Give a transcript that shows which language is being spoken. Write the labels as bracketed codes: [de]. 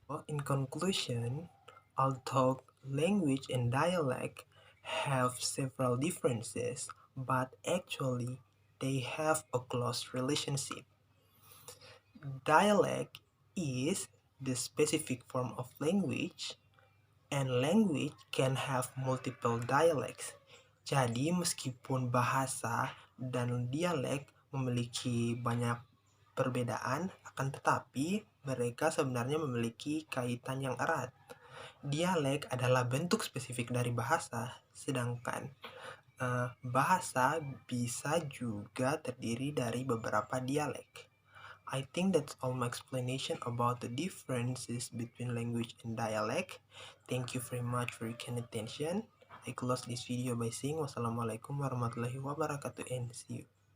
[en] In conclusion, although language and dialect have several differences, but actually they have a close relationship. Dialect is the specific form of language, and language can have multiple dialects. [id] Jadi meskipun bahasa dan dialek memiliki banyak perbedaan, akan tetapi mereka sebenarnya memiliki kaitan yang erat. Dialek adalah bentuk spesifik dari bahasa, sedangkan bahasa bisa juga terdiri dari beberapa dialek. [en] I think that's all my explanation about the differences between language and dialect. Thank you very much for your kind attention. I close this video by saying [ar] wassalamualaikum warahmatullahi wabarakatuh [en] and see you.